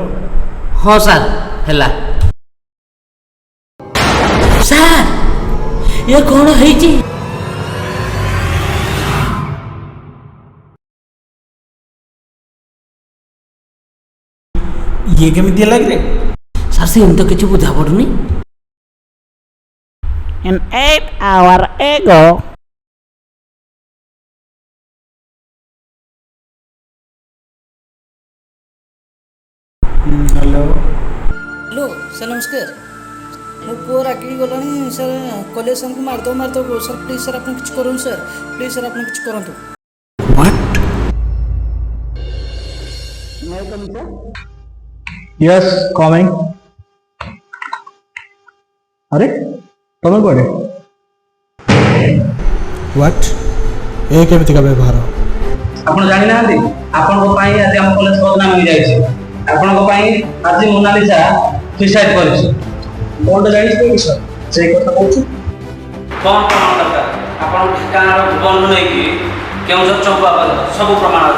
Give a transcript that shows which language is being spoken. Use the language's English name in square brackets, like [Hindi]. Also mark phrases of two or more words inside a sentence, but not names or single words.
[Odia] ହଁ ସାର୍ ହେଲା। ସାର୍ ଇଏ କ'ଣ ହେଇଛି? ଇଏ କେମିତି ହେଲା କିରେ? ସାର୍ ସେମିତି ତ କିଛି ବୁଝା ପଡ଼ୁନି। [English] An 8 hour ago. [Odia] ହ୍ୟାଲୋ। ହ୍ୟାଲୋ ସାର୍ ନମସ୍କାର। ମୋ ପୁଅ ରାଗିକି ଗଲାଣି ସାର୍, କଲେଜ ଆମକୁ ମାରିଦେବ ସାର୍। ପ୍ଲିଜ୍ ସାର୍ ଆପଣ କିଛି କରନ୍ତୁ ସାର୍, ପ୍ଲିଜ୍ ସାର୍ ଆପଣ କିଛି କରନ୍ତୁ। [English] yes coming. [Hindi] अरे तुम कौन? व्हाट? ये केमिति का व्यवहार? [Odia] ଆପଣ ଜାଣିନାହାନ୍ତି ଆପଣଙ୍କ ପାଇଁ ଆଜି ଆମ କଲେଜ ବଦନାମ ହେଇଯାଇଛି। ଆପଣଙ୍କ ପାଇଁ ଆଜି ମୋନାଲିସା ସୁଇସାଇଡ୍ କରିଛି। କଣଟା ଜାଣିଛୁ କି ସାର୍? ସେଇ କଥା କହୁଛୁ। କ'ଣ ପ୍ରମାଣ ଦରକାର? ଆପଣଙ୍କ ଠିକାଣାର ଭୁବନରୁ ନେଇକି କେଉଁଝର ଚମ୍ପା ପର୍ଯ୍ୟନ୍ତ ସବୁ ପ୍ରମାଣ ଅଛି।